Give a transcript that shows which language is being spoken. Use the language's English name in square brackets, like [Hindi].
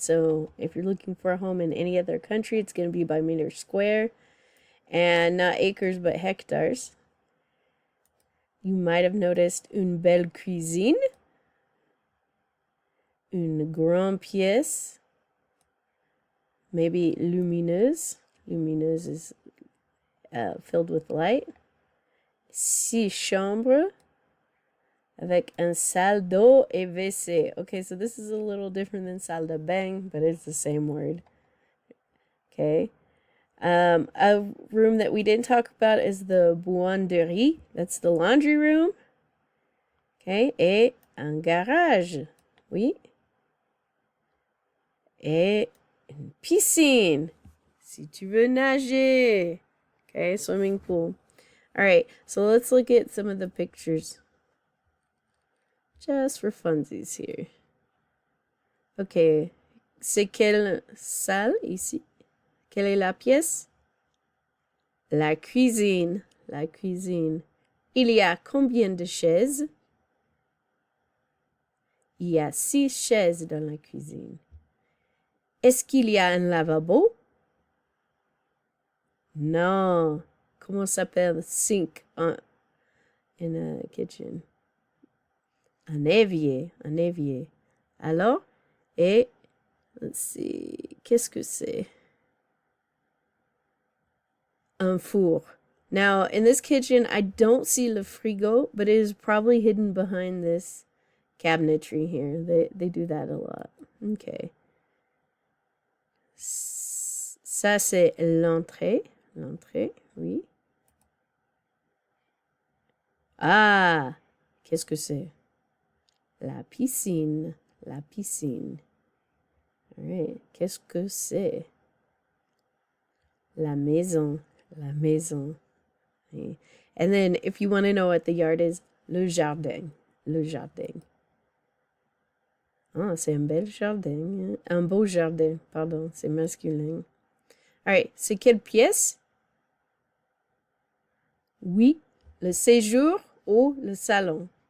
[English] So if you're looking for a home in any other country, it's going to be by meters square and not acres but hectares. You might have noticed [French] une belle cuisine, une grande pièce, [English] maybe [French] lumineuse. [English] Lumineuse is filled with light. [French] 6 chambres avec un salle d'eau et WC. [English] Okay, so this is a little different than salle de bain, but it's the same word. Okay. A room that we didn't talk about is the buanderie. That's the laundry room. Okay, [French] et un garage. Oui. Et une piscine. Si tu veux nager. [English] Okay, swimming pool. All right, so let's look at some of the pictures. Just for funsies here. [French] Okay, c'est quelle salle ici? Quelle est la pièce? La cuisine. La cuisine. Il y a combien de chaises? Il y a 6 chaises dans la cuisine. Est-ce qu'il y a un lavabo? Non. Comment s'appelle [English] sink in a kitchen? [French] Un évier. Un évier. Alors, et [English] let's see, [French] qu'est-ce que c'est? Un four. [English] Now, in this kitchen, I don't see le frigo, but it is probably hidden behind this cabinetry here. They do that a lot. Okay. [French] Ça, c'est l'entrée. L'entrée, oui. Ah, qu'est-ce que c'est? La piscine. La piscine. [English] All right. [French] Qu'est-ce que c'est? La maison. La maison. Okay. [English] And then if you want to know what the yard is, le jardin. [French] Le jardin. Ah, c'est un bel jardin. Un beau jardin, pardon, c'est masculin. [English] All right, [French] c'est quelle pièce? Oui, le séjour ou le salon.